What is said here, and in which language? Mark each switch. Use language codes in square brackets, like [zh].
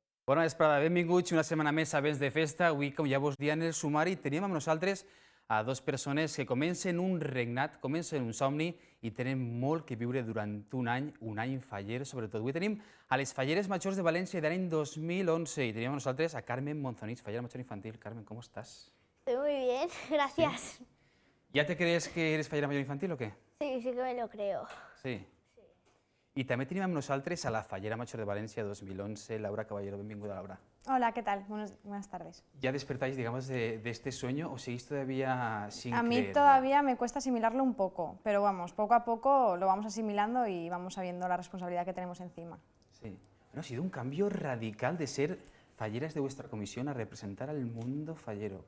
[ca] Bona vesprada, benvinguts una setmana més a Bes de Festa. Avui, com ja vos dia en el sumari, tenim amb nosaltres a dues persones que comencen un regnat, comencen un somni i tenen molt que viure durant un any faller, sobretot. Avui tenim a les Falleres Majors de València de l'any 2011 i tenim amb nosaltres a Carmen Monzonís, fallera major infantil. [es] Carmen, ¿cómo estás? Estoy muy bien, gracias. ¿Sí? ¿Ya te crees que eres fallera mayor infantil o qué? Sí, sí que me lo creo. Sí. [ca] I també tenim amb nosaltres a la Fallera Major de València 2011, Laura Caballero. Benvinguda, Laura. [es] Hola, ¿qué tal? Buenas tardes. ¿Ya despertáis, digamos, de este sueño o seguís todavía sin A mí creerlo? todavía me cuesta asimilarlo un poco, pero vamos, poco a poco lo vamos asimilando y vamos sabiendo la responsabilidad que tenemos encima. Sí. Bueno, ha sido un cambio radical de ser falleras de vuestra comisión a representar al mundo fallero.